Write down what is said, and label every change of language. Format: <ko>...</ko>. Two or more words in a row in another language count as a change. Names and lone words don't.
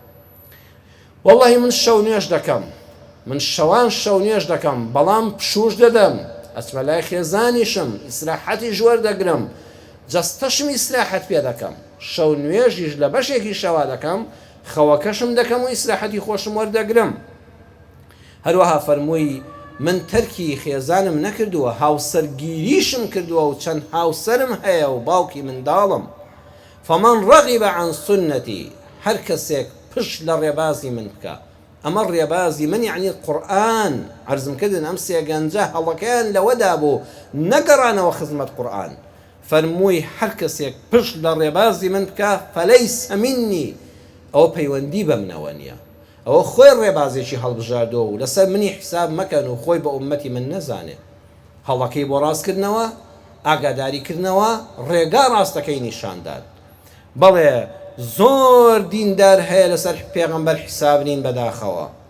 <ckb>وەڵڵاهی من شەو نوێژ دەکەم من شەوان شەو نوێژ دەکەم بەڵام پشوش دەدەم ئەچمە لای خێزانیشم ئیسراحەتی ژوەر دەگرم جەستەشم ئیسراحەت پێ دەکەم شەو نوێژیش لە بەشێکی شەوا دەکەم خەوەکەشم دەکەم و ئیسراحەتی خۆشم وەردەگرم هەروەها فەرمووی من تەرکی خێزانم نەکردووە هاوسەرگیریشم کردووە و چەند هاوسەرم هەیە و باوکی منداڵم</ckb> <ar>فمن رغب عن سنتي</ar> <ckb>هەر کەسێک پشت لە ڕێبازی من بکە ئەمە ڕێبازی من یعنی قورئان عەرزم کردن ئەم سێ گەنجە هەڵەکەیان لەوەدا بوو نەگەڕانەوە خزمەت قورئان فەرمووی هەر کەسێک پشت لە ڕێبازی من بکە</ckb> <ar>فەلەیسە منی</ar> <ckb>ئەوە پەیوەندی بە منەوە نییە ئەوە خۆی ڕێبازێکی هەڵبژاردەوە و لەسەر منی حیساب مەکەن و خۆی بە ئومەتی من نەزانێت هەڵەکەی بۆ ڕاستکردنەوە ئاگاداریکردنەوە ڕێگا ڕاستەکەی نیشاندان بەڵێ زۆر دیندار هەیە لەسەر پێغەمبەر حیساب نین بەداخەوە</ckb>